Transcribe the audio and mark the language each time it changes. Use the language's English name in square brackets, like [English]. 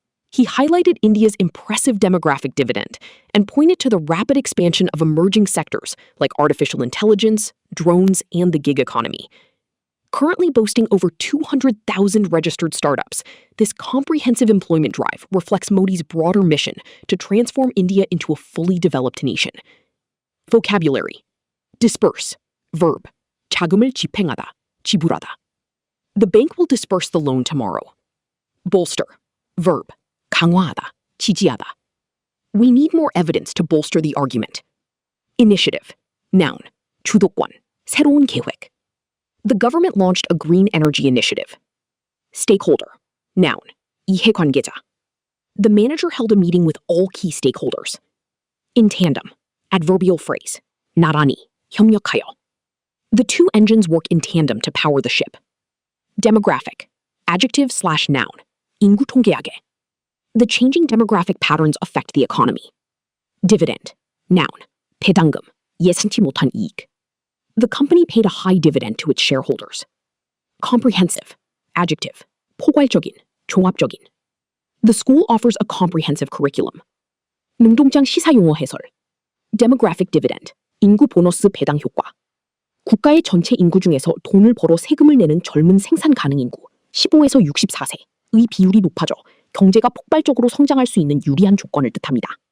[English] He highlighted India's impressive demographic dividend and pointed to the rapid expansion of emerging sectors like artificial intelligence, drones, and the gig economy. Currently boasting over 200,000 registered startups, this comprehensive employment drive reflects Modi's broader mission to transform India into a fully developed nation. Vocabulary. Disperse. Verb. [Korean] 자금을 집행하다, 지불하다. [English] The bank will disperse the loan tomorrow. Bolster. Verb. [Korean] 강화하다, 지지하다. [English] We need more evidence to bolster the argument. Initiative. Noun. [Korean] 주도권. 새로운 계획. [English] The government launched a green energy initiative. Stakeholder. Noun. [Korean] 이해관계자. [English] The manager held a meeting with all key stakeholders. In tandem. Adverbial phrase. [Korean] 나란히, 협력하여. [English] The two engines work in tandem to power the ship. Demographic. Adjective/noun. [Korean] 인구 통계학에. [English] The changing demographic patterns affect the economy. Dividend. Noun. [Korean] 배당금. 예상치 못한 이익. [English] The company paid a high dividend to its shareholders. Comprehensive. Adjective. [Korean] 포괄적인, 종합적인. [English] The school offers a comprehensive curriculum. [Korean] 능동장 시사용어 해설. Demographic dividend. 인구 보너스 배당 효과. 국가의 전체 인구 중에서 돈을 벌어 세금을 내는 젊은 생산 가능 인구 15에서 64세의 비율이 높아져 경제가 폭발적으로 성장할 수 있는 유리한 조건을 뜻합니다.